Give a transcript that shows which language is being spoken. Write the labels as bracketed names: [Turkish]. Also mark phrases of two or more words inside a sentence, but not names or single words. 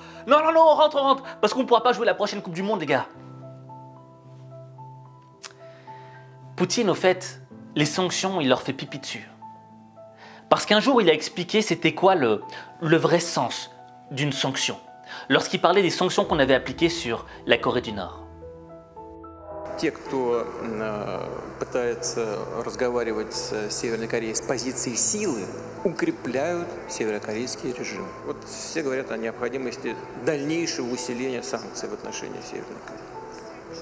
[French] Non, non, non, on rentre, parce qu'on ne pourra pas jouer la prochaine Coupe du Monde, les gars. » Poutine, au fait, les sanctions, il leur fait pipi dessus. Parce qu'un jour, il a expliqué c'était quoi le vrai sens d'une sanction, lorsqu'il parlait des sanctions qu'on avait appliquées sur la Corée du Nord. [Russian] Те, кто пытается разговаривать с Северной Кореей с позиции силы, укрепляют северокорейский режим. Вот все говорят о необходимости дальнейшего усиления санкций в отношении Северной Кореи.